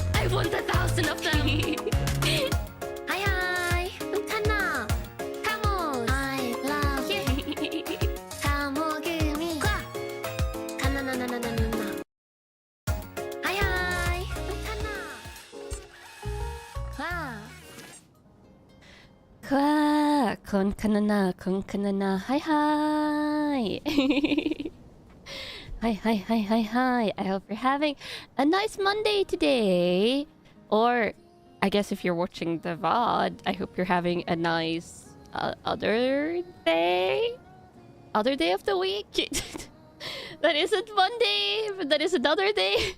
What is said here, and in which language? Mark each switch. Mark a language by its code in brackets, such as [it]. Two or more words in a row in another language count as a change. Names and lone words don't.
[en] want 1,000 of them. Hi, hi. Kanna. Come on. I love you. Kamogumi. Kanna na na na na na. Hi, hi. Kanna. Kon kanana. Hi, hi. Hi. I hope you're having a nice Monday today. Or, I guess if you're watching the VOD, I hope you're having a nice other day? Other day of the week? That isn't Monday, but that is another day.